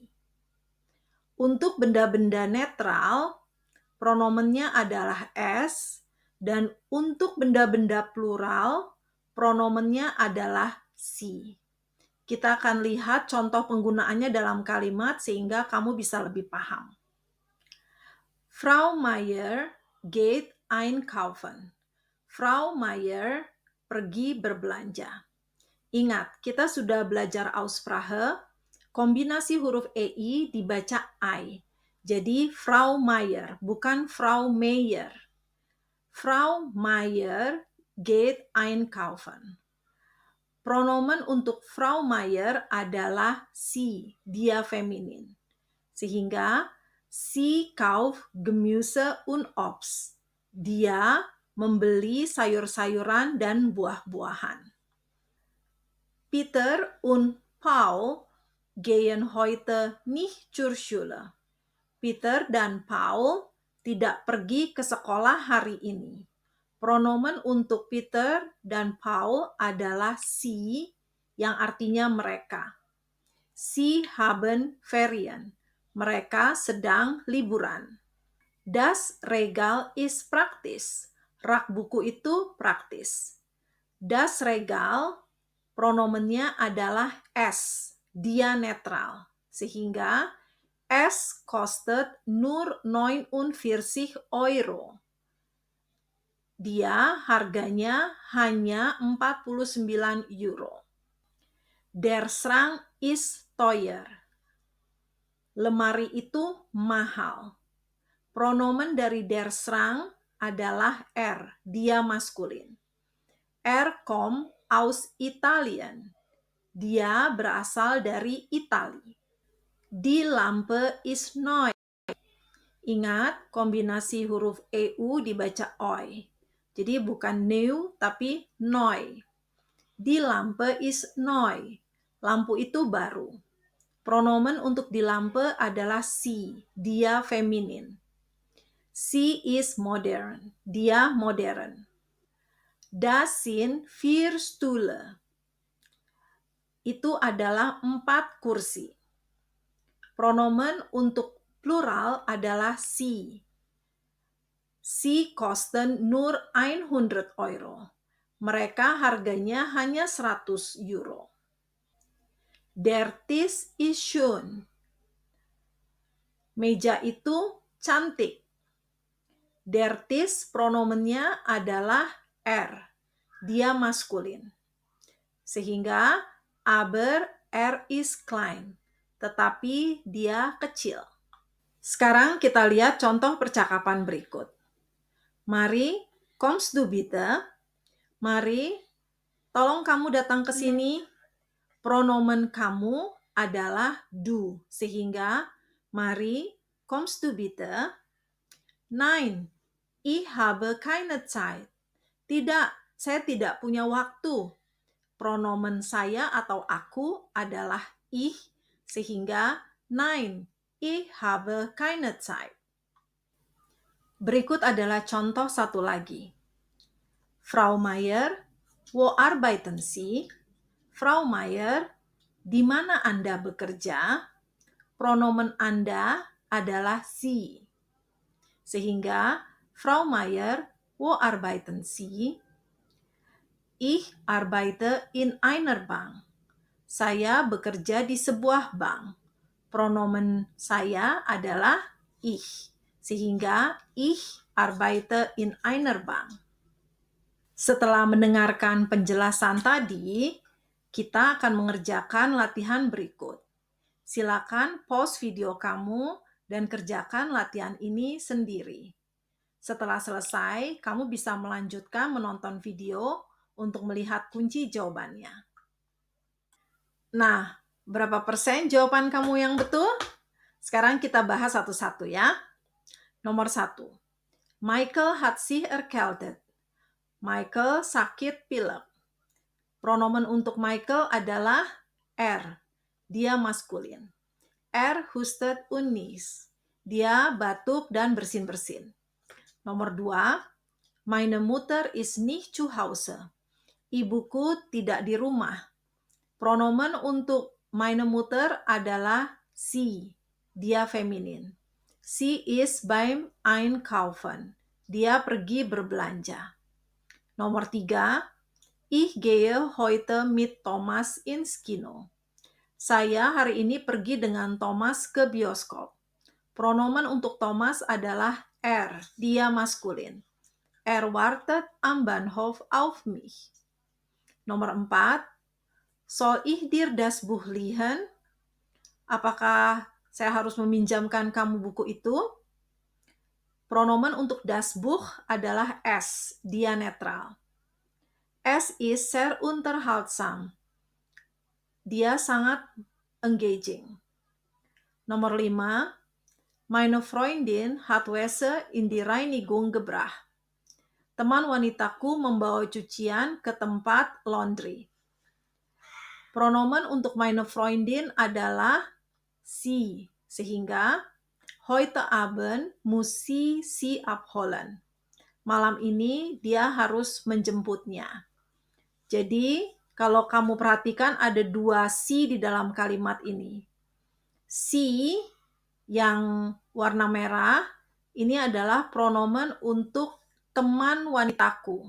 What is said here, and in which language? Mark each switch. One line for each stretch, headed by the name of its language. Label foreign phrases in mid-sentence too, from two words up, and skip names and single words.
Indonesian: Untuk benda-benda netral, pronomennya adalah es, dan untuk benda-benda plural, pronomennya adalah sie. Kita akan lihat contoh penggunaannya dalam kalimat sehingga kamu bisa lebih paham.
German: Frau Meier geht einkaufen.
Indonesian: Frau Meier pergi berbelanja. Ingat, kita sudah belajar Aussprache, kombinasi huruf EI dibaca I. Jadi Frau Meier, bukan Frau Meyer.
German: Frau Meier geht einkaufen.
Indonesian: Pronomen untuk Frau Meier adalah sie, dia feminin. Sehingga
German: sie kauft Gemüse und Obst.
Indonesian: Dia membeli sayur-sayuran dan buah-buahan.
German: Peter und Paul gehen heute nicht zur Schule.
Indonesian: Peter dan Paul tidak pergi ke sekolah hari ini. Pronomen untuk Peter dan Paul adalah sie, yang artinya mereka.
German: Sie haben Ferien.
Indonesian: Mereka sedang liburan.
German: Das Regal ist praktis.
Indonesian: Rak buku itu praktis.
German: Das Regal,
Indonesian: pronomennya adalah es, dia netral. Sehingga
German: es kostet nur 49 Euro.
Indonesian: Dia harganya hanya 49 euro.
German: Der Schrank ist teuer.
Indonesian: Lemari itu mahal. Pronomen dari
German: der Schrank
Indonesian: adalah dia maskulin.
German: Kommt aus Italien.
Indonesian: Dia berasal dari Itali.
German: Die Lampe ist neu.
Indonesian: Ingat, kombinasi huruf EU dibaca oi. Jadi bukan new, tapi neu.
German: Die Lampe ist neu.
Indonesian: Lampu itu baru. Pronomen untuk
German: die Lampe
Indonesian: adalah sie, dia feminin.
German: Sie ist modern,
Indonesian: dia modern.
German: Das sind 4 Stühle.
Indonesian: Itu adalah 4 kursi. Pronomen untuk plural adalah sie.
German: Sie kosten nur 100 Euro.
Indonesian: Mereka harganya hanya 100 euro.
German: Der Tisch ist schön.
Indonesian: Meja itu cantik.
German: Der Tisch
Indonesian: pronomennya adalah er. Dia maskulin. Sehingga
German: aber er ist klein.
Indonesian: Tetapi dia kecil. Sekarang kita lihat contoh percakapan berikut.
German: Mari, kommst du bitte?
Indonesian: Mari, tolong kamu datang ke sini. Pronomen kamu adalah du, sehingga mari,
German: kommst du bitte? Nein, ich habe keine Zeit.
Indonesian: Tidak, saya tidak punya waktu. Pronomen saya atau aku adalah ich, sehingga
German: nein, ich habe keine Zeit.
Indonesian: Berikut adalah contoh satu lagi.
German: Frau Mayer, wo arbeiten Sie? Frau Mayer,
Indonesian: di mana Anda bekerja? Pronomen Anda adalah Sie. Sehingga,
German: Frau Mayer, wo arbeiten Sie? Ich arbeite in einer Bank.
Indonesian: Saya bekerja di sebuah bank. Pronomen saya adalah ich. Sehingga,
German: ich arbeite in einer Bank.
Indonesian: Setelah mendengarkan penjelasan tadi, kita akan mengerjakan latihan berikut. Silakan pause video kamu dan kerjakan latihan ini sendiri. Setelah selesai, kamu bisa melanjutkan menonton video untuk melihat kunci jawabannya. Nah, berapa persen jawaban kamu yang betul? Sekarang kita bahas satu-satu ya. Nomor 1.
German: Michael hat sich erkältet.
Indonesian: Michael sakit pilek. Pronomen untuk Michael adalah er. Dia maskulin.
German: Er hustet und niest.
Indonesian: Dia batuk dan bersin-bersin. Nomor 2.
German: Meine Mutter ist nicht zu Hause.
Indonesian: Ibuku tidak di rumah. Pronomen untuk
German: meine Mutter
Indonesian: adalah sie. Dia feminin.
German: Sie ist beim Einkaufen.
Indonesian: Dia pergi berbelanja. Nomor 3.
German: Ich gehe heute mit Thomas ins Kino.
Indonesian: Saya hari ini pergi dengan Thomas ke bioskop. Pronomen untuk Thomas adalah er, dia maskulin.
German: Er wartet am Bahnhof auf mich.
Indonesian: Nomor 4.
German: Soll ich dir das Buch leihen?
Indonesian: Apakah saya harus meminjamkan kamu buku itu? Pronomen untuk
German: das Buch
Indonesian: adalah es, dia netral.
German: Es ist sehr unterhaltsam.
Indonesian: Dia sangat engaging. Nomor 5.
German: Meine Freundin hat Wäsche in die Reinigung gebracht.
Indonesian: Teman wanitaku membawa cucian ke tempat laundry. Pronomen untuk
German: meine Freundin
Indonesian: adalah sie, sehingga
German: heute Abend muss sie abholen.
Indonesian: Malam ini dia harus menjemputnya. Jadi, kalau kamu perhatikan ada 2 si di dalam kalimat ini. Si yang warna merah ini adalah pronomen untuk teman wanitaku.